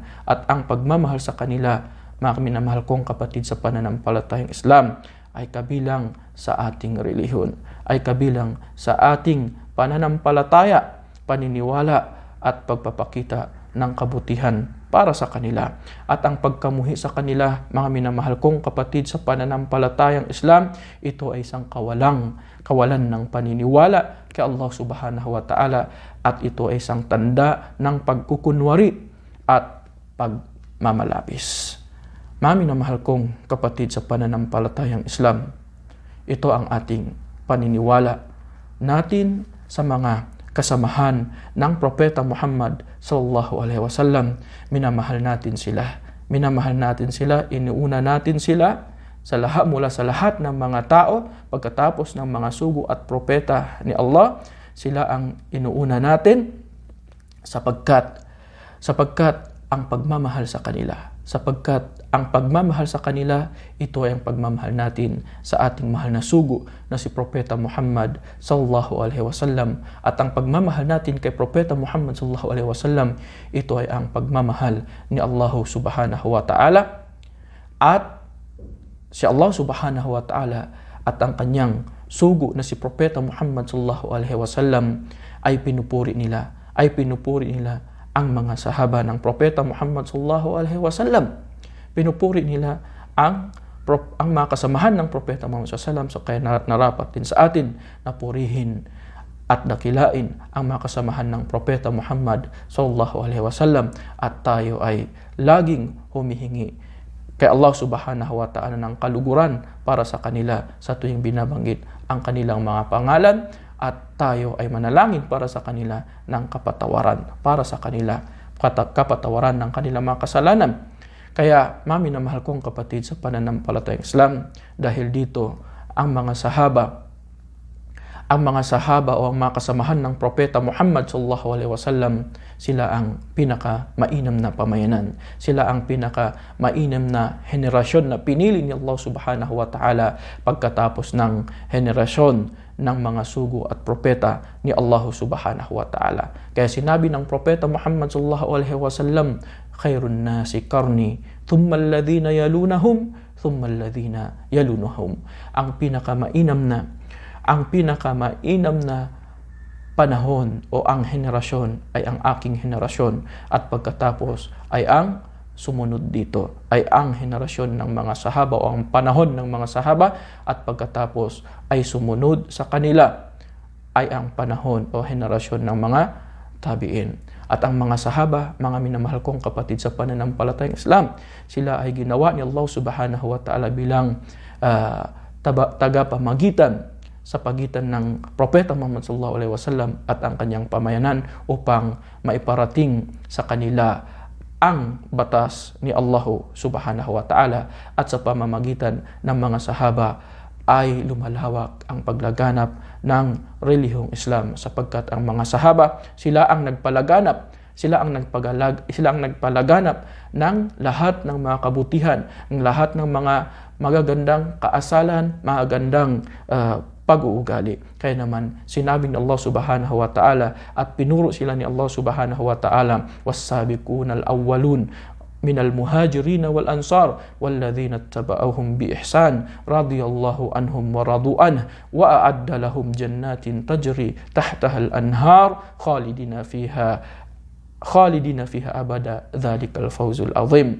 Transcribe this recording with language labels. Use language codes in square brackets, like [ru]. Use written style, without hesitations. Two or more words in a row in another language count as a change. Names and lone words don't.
[tl] At ang pagmamahal sa kanila, mga minamahal kong kapatid sa pananampalatayang Islam, ay kabilang sa ating relihiyon, ay kabilang sa ating pananampalataya, paniniwala at pagpapakita ng kabutihan para sa kanila. At ang pagkamuhi sa kanila, mga minamahal kong kapatid sa pananampalatayang Islam, ito ay isang kawalan ng paniniwala kay Allah [ar] سبحانه وتعالى, [tl] at ito ay isang tanda ng pagkukunwari at pagmamalabis. Mga minamahal kong kapatid sa pananampalatayang Islam, ito ang ating paniniwala natin sa mga kasamahan ng Propeta Muhammad [ar] صلى الله عليه وسلم. [tl] Minamahal natin sila, iniuna natin sila mula sa lahat ng mga tao. Pagkatapos ng mga sugo at propeta ni Allah, sila ang inuuna natin, sapagkat ang pagmamahal sa kanila, ito ay ang pagmamahal natin sa ating mahal na sugo na si Propeta Muhammad [ar] صلى الله عليه وسلم. [tl] At ang pagmamahal natin kay Propeta Muhammad [ar] صلى الله عليه وسلم, [tl] ito ay ang pagmamahal ni Allah [ar] سبحانه وتعالى. [tl] At si Allah [ar] سبحانه وتعالى [tl] at ang kanyang sugo na si Propeta Muhammad [ar] صلى الله عليه وسلم [tl] ay pinupuri nila ang mga sahaba ng Propeta Muhammad [ar] صلى الله عليه وسلم. [tl] Pinupuri nila ang mga kasamahan ng Propeta Muhammad [ar] صلى الله عليه وسلم, [tl] so kaya narapat din sa atin na purihin at dakilain ang mga kasamahan ng Propeta Muhammad [ar] صلى الله عليه وسلم, [tl] at tayo ay laging humihingi kay Allah [ar] سبحانه وتعالى [tl] ng kaluguran para sa kanila sa tuwing binabanggit ang kanilang mga pangalan, at tayo ay manalangin para sa kanila ng kapatawaran, para sa kanila kapatawaran ng kanilang mga kasalanan. Kaya mami na mahal kong kapatid sa pananampalatayang Islam, dahil dito ang mga sahaba o ang mga kasamahan ng Propeta Muhammad [ar] صلى الله عليه وسلم, [tl] sila ang pinaka-mainam na pamayanan. Sila ang pinaka-mainam na henerasyon na pinili ni Allah [ar] سبحانه وتعالى [tl] pagkatapos ng henerasyon ng mga sugo at propeta ni Allah [ar] سبحانه وتعالى. [tl] Kaya sinabi ng Propeta Muhammad [ar] صلى الله عليه وسلم خير الناس قرني ثم الذين يلونهم ثم الذين يلونهم. [tl] Ang pinakamainam na panahon o ang henerasyon ay ang aking henerasyon, at pagkatapos ay ang sumunod dito ay ang henerasyon ng mga sahaba o ang panahon ng mga sahaba, at pagkatapos ay sumunod sa kanila ay ang panahon o henerasyon ng mga tabi'in. At ang mga sahaba, mga minamahal kong kapatid sa pananampalatayang Islam, sila ay ginawa ni Allah [ar] سبحانه وتعالى [tl] bilang tagapamagitan sa pagitan ng Propeta Muhammad [ar] صلى الله عليه وسلم [tl] at ang kanyang pamayanan upang maiparating sa kanila ang batas ni Allah [ar] سبحانه وتعالى, [tl] at sa pamamagitan ng mga sahaba ay lumalawak ang paglaganap ng relihiyong Islam, sapagkat ang mga sahaba, sila ang nagpalaganap ng lahat ng mga kabutihan, ng lahat ng mga magagandang kaasalan, magagandang pag-uugali. Kaya naman sinabi ni Allah [ar] سبحانه وتعالى [tl] at pinuro sila ni Allah [ar] سبحانه وتعالى والسابقون الأولون من المهاجرين والأنصار والذين اتبعوهم بإحسان رضي الله عنهم ورضوا عنه وأعد لهم جنات تجري تحتها الأنهار خالدين فيها أبدا ذلك الفوز العظيم.